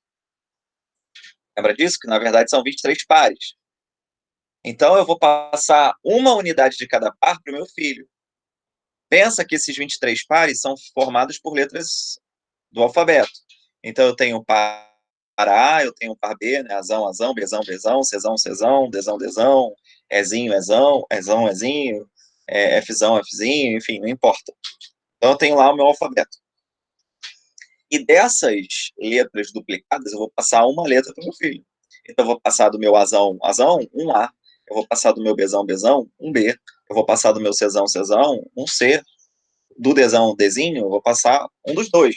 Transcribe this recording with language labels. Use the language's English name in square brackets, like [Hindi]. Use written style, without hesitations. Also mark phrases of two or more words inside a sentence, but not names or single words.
[Portuguese] Lembra disso? Que, na verdade, são 23 pares. Então, eu vou passar uma unidade de cada par para o meu filho. Pensa que esses 23 pares são formados por letras do alfabeto. Então, eu tenho o par A, eu tenho o par B, né? Azão, Azão, Bzão, Bzão, Czão, Czão, Dzão, Dzão, Ezinho, Ezão, Ezão, Ezinho, Fzão, Fzinho, enfim, não importa. Então, eu tenho lá o meu alfabeto. E dessas letras duplicadas, eu vou passar uma letra para o meu filho. Então, eu vou passar do meu Azão, Azão, um A. Eu vou passar do meu Bzão, Bzão, um B. Eu vou passar do meu Czão, Czão, um C. Do Dzão, Dzinho, eu vou passar um dos dois.